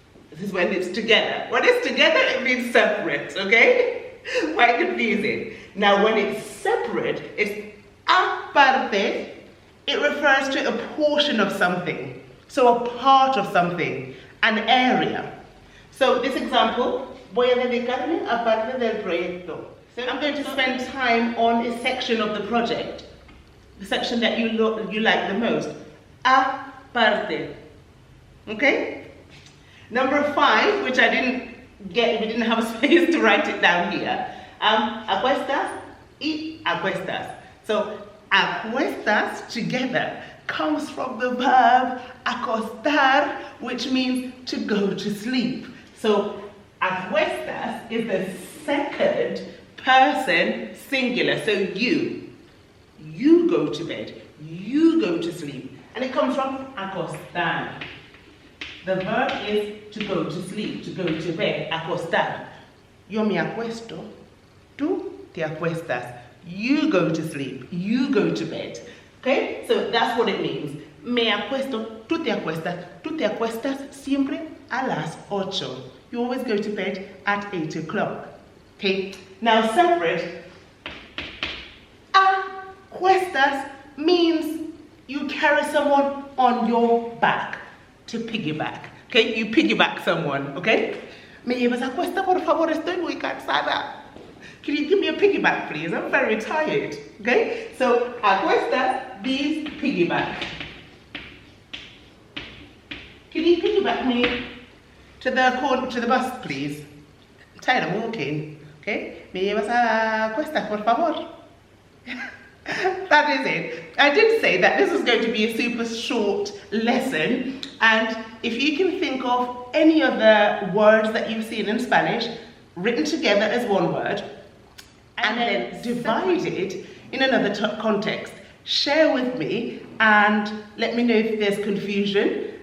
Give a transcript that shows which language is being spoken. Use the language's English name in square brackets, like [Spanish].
[English] This is when it's together. When it's together, it means separate. Okay? Quite confusing. Now, when it's separate, it's aparte. It refers to a portion of something. So a part of something, an area. So this example, [Spanish] voy a dedicarme a parte del proyecto. [English] So I'm going to spend time on a section of the project, the section that you like the most. Aparte. Okay? Number 5, which I didn't get, we didn't have a space to write it down here. Acuestas y acuestas. So acuestas together comes from the verb acostar, which means to go to sleep. So acuestas is the second person singular. So you go to bed, you go to sleep. And it comes from acostar. The verb is to go to sleep, to go to bed, acostar. [Spanish] Yo me acuesto, tú te acuestas. [English] You go to sleep, you go to bed. Okay? So that's what it means. [Spanish] Me acuesto, tú te acuestas siempre a las 8. [English] You always go to bed at 8 o'clock. Okay? Now separate. Acuestas means you carry someone on your back. To piggyback. Okay? You piggyback someone. Okay? [Spanish] Me llevas a cuesta, por favor, estoy muy cansada. [English] Can you give me a piggyback, please? I'm very tired. Okay? So, a cuesta means piggyback. Can you piggyback me to the bus, please? I'm tired of walking. Okay? [Spanish] Me llevas a cuesta, por favor. [English] That is it. I did say that this was going to be a super short lesson, and if you can think of any other words that you've seen in Spanish written together as one word and then divided in another context, share with me and let me know if there's confusion.